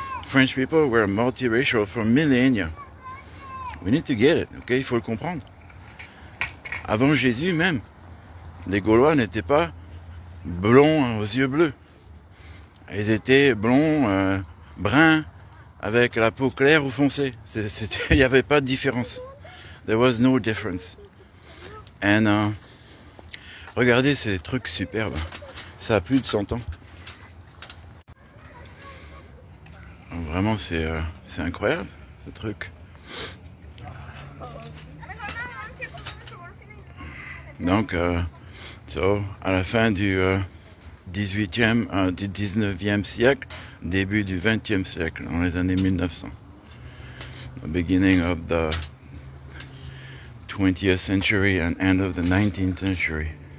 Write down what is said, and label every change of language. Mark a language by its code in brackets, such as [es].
[en] French people were multiracial for millennia. We need to get it, ok? [fr] Il faut le comprendre. Avant Jésus même, les Gaulois n'étaient pas blonds aux yeux bleus. Ils étaient blonds, bruns, avec la peau claire ou foncée. Il n'y avait pas de différence. [en] There was no difference. [fr] And regardez ces trucs superbes. Ça a plus de 100 ans. Vraiment, c'est incroyable, ce truc. Donc, à la fin du 19e siècle, début du 20e siècle, dans les années 1900. [en] The beginning of the 20th century and end of the 19th century.